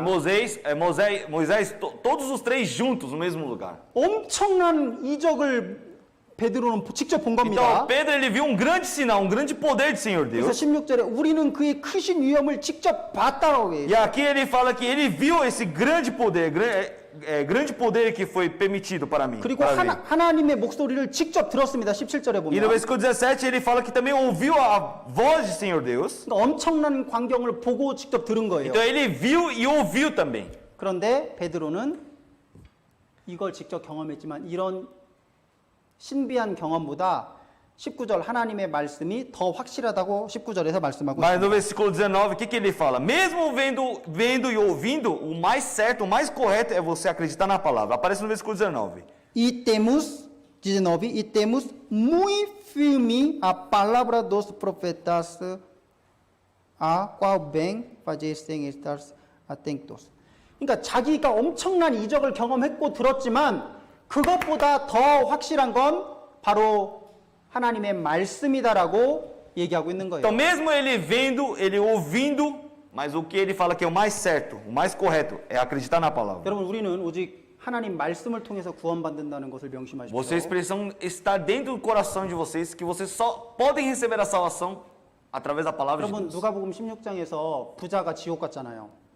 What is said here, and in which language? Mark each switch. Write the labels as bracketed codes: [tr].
[pt] Moisés, todos os três juntos no mesmo lugar. [ko] 엄청난 이적을 베드로는 직접 본 겁니다. [pt] Então, Pedro, ele viu um grande sinal, um grande poder do Senhor [ko] 그래서 [pt] Deus. [ko] 16절에 우리는 그의 크신 위엄을 직접 봤다고 해요. [pt] E aqui ele fala que ele viu esse grande poder, grande poder que foi permitido para mim. [ko] 그리고 [pt] para ver. [ko] 하나님의 목소리를 직접 들었습니다. 17절에 [pt] E no [ko] 보면. [pt] versículo 17 ele fala que também ouviu a voz do Senhor Deus. [ko] 그러니까 엄청난 광경을 보고 직접 들은 거예요. [pt] Então ele viu e ouviu também. [ko] 그런데 베드로는 이걸 직접 경험했지만 이런 신비한 경험보다 19절 하나님의 말씀이 더 확실하다고 19절에서 말씀하고 [pt] Mas no [ko] 있습니다. [pt] versículo 19, o que ele fala? Mesmo vendo e ouvindo, o mais certo, o mais correto é você acreditar na palavra. Aparece no versículo 19. E temos, 19, e temos muy firme a palavra dos profetas a qual bem fazem estar atentos. [ko] 그러니까 자기가 엄청난 이적을 경험했고 들었지만 그것보다 더 확실한 건 바로 하나님의 말씀이다라고 얘기하고 있는 거예요. [pt] Então, mesmo ele vendo, ele ouvindo, mas o que ele fala que é o mais certo, o mais correto, é acreditar na palavra. [ko] 여러분 우리는 오직 하나님 말씀을 통해서 구원받는다는 것을 명심하십시오. [pt] Vocês precisam estar dentro do coração de vocês que vocês só podem receber a salvação através da palavra de [ko] 여러분 [pt] Deus. [ko] 누가복음 16장에서 부자가 지옥 갔잖아요.